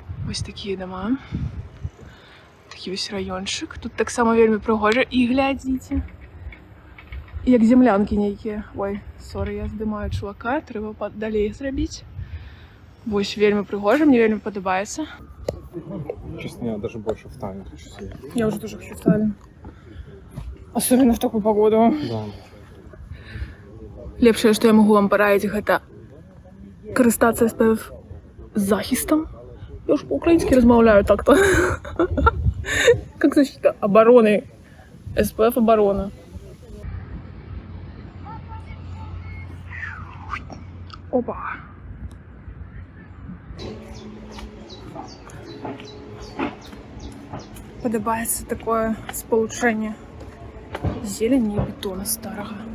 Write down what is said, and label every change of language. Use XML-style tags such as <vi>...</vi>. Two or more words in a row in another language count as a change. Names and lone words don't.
<be>Вось такія дома. Такі вось раёнчык. Тут таксама вельмі прыгожа. І глядзіце, як землянкі нейкія. Ой, сорі, я здымаю чувака, трэба далей зрабіць. Вось вельмі прыгожа, мне вельмі падабаецца.</be> <ru>Честно, я даже больше в Таллин хочу съездить. Я уже тоже хочу в Таллин. Особенно в такую погоду. Да.</ru> <be>Лепшае, што я магу вам параіць, гэта карыстацца SPF захістам. Я ж по-украінскі размаўляю так-то.</be> <ru>Как защита обороны. SPF оборона. Опа.</ru> <be>Падабаецца такое спалучэнне зелені і бетона старага.</be>